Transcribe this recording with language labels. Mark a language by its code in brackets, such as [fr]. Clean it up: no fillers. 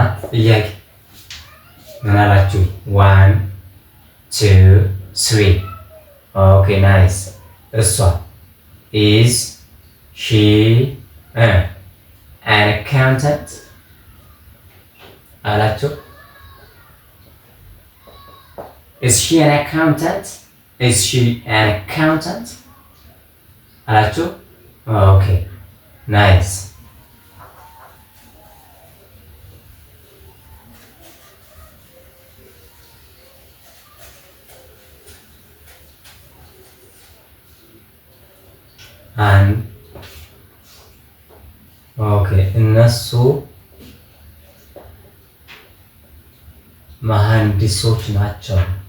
[am] ጥያቄ ምን አላችሁ? 1 2 3 ኦኬ ናይስ። እሷ [en] is she an accountant [am] አላችሁ? [en] Is she an accountant? Is she an accountant [am] አላችሁ? ኦኬ ናይስ። ኦኬ እነሱ መሐንዲሶች ናቸው።